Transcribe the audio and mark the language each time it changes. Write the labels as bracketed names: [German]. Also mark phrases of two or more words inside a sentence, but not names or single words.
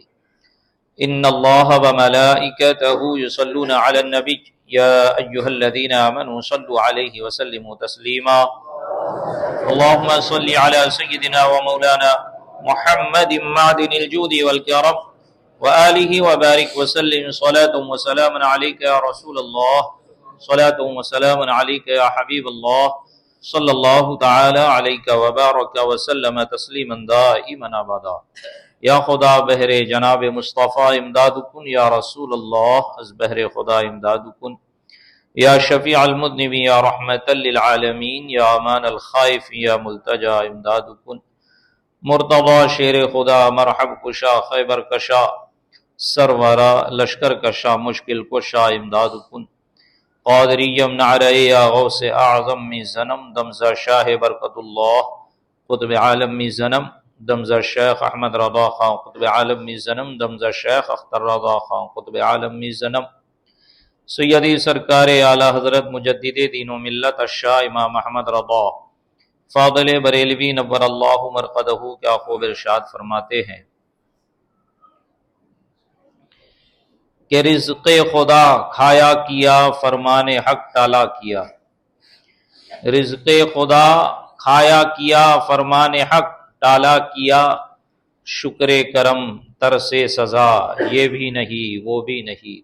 [Arabic] ان الله وملائكته يصلون على النبي يا ايها الذين امنوا صلوا عليه وسلموا تسليما. اللهم صل على سيدنا ومولانا محمد معدن الجود والكرم وآله وبارك وسلم صلاة وسلاما عليك يا رسول الله، صلاة وسلاما عليك يا حبيب الله، صلی اللہ تعالی علیہ وبارک وسلم تسلیما دائما ابدا. [Persian] یا خدا بہر جناب مصطفیٰ امداد کن، یا رسول اللہ از بہر خدا امداد کن، یا شفیع المذنبین یا رحمت للعالمین، یا امان الخائف یا ملتجا امداد کن. مرتضی شیر خدا مرحب کشا خیبر کشا سرورا لشکر کشا مشکل کشا امداد کن. قادریم نعرہ یا غوث اعظم می زنم دمزہ شاہ برکت اللہ قطب عالم می زنم دمزہ شیخ احمد رضا خان قطب عالم می زنم دمزہ شیخ اختر رضا خان قطب عالم می زنم. [Urdu] سیدی سرکار اعلی حضرت مجدد دین و ملت الشاہ امام احمد رضا فاضل بریلوی [Arabic] نور اللہ مرقدہ [Urdu] کیا خوب ارشاد فرماتے ہیں کہ رزق خدا کھایا کیا فرمان حق ٹالا کیا. رزق خدا کھایا کیا فرمان حق ٹالا کیا، شکر کرم ترس سزا یہ بھی نہیں وہ بھی نہیں.